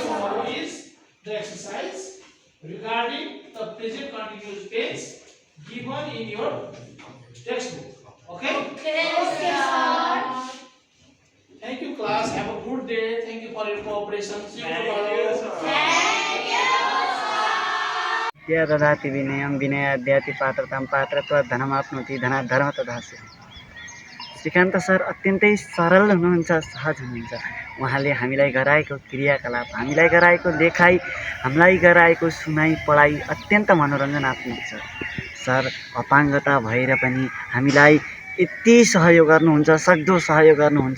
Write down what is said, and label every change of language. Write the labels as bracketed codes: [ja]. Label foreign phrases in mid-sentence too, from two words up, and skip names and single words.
[en] Tomorrow is the exercise regarding the present continuous tense given in your textbook, okay? Okay, sir. Thank you, class. Have a good day. Thank you for your cooperation. See you tomorrow. [sa] ददाति विनयं विनयाद्याति पात्रतां पात्रत्वात् धनमाप्नोति धनात् धर्म तदासि। [ne] श्रीकान्त सर अत्यन्तै सरल हुनुहुन्छ, सहज हुनुहुन्छ। उहाँले हामीलाई गराएको क्रियाकलाप, हामीलाई गराएको लेखाइ, हामीलाई गराएको सुनाइ पढाइ अत्यन्त मनोरञ्जनात्मक छ। सर अपाङ्गता भएर पनि हामीलाई यति सहयोग गर्नुहुन्छ, सक्दो सहयोग गर्नुहुन्छ।